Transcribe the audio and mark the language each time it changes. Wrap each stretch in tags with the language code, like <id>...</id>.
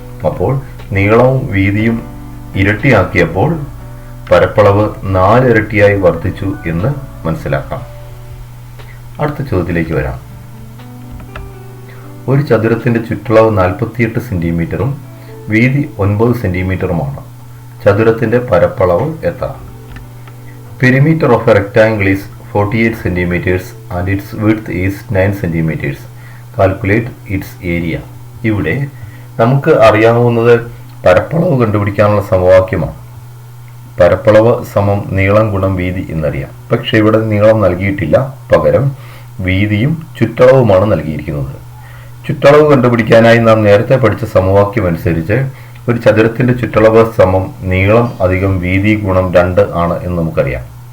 <ml>അപ്പോൾ നീളവും വീതിയും ഇരട്ടിയാക്കിയപ്പോൾ പരപ്പളവ് 4 ഇരട്ടിയായി വർദ്ധിച്ചു എന്ന് മനസ്സിലാക്കാം. അടുത്ത ചോദ്യത്തിലേക്ക് വരാം. ഒരു ചതുരത്തിന്റെ ചുറ്റളവ് 48 സെന്റിമീറ്ററും വീതി 9 സെന്റിമീറ്ററുമാണ്. ചതുരത്തിന്റെ പരപ്പളവ് എത്ര?</ml> <en>Perimeter of a rectangle is 48 centimeters and its width is 9 centimeters. Calculate its area.</en> <ml>ഇവിടെ നമുക്ക് അറിയാവുന്നത് പരപ്പളവ് കണ്ടുപിടിക്കാനുള്ള സമവാക്യമാണ്. പരപ്പളവ് സമം നീളം ഗുണം വീതി എന്നറിയാം. പക്ഷെ ഇവിടെ നീളം നൽകിയിട്ടില്ല, പകരം വീതിയും ചുറ്റളവുമാണ് നൽകിയിരിക്കുന്നത്. ചുറ്റളവ് കണ്ടുപിടിക്കാനായി നാം നേരത്തെ പഠിച്ച സമവാക്യം അനുസരിച്ച് ഒരു ചതുരത്തിന്റെ ചുറ്റളവ് സമം നീളം അധികം വീതി ഗുണം 2 ആണ് എന്ന് നമുക്കറിയാം.</ml>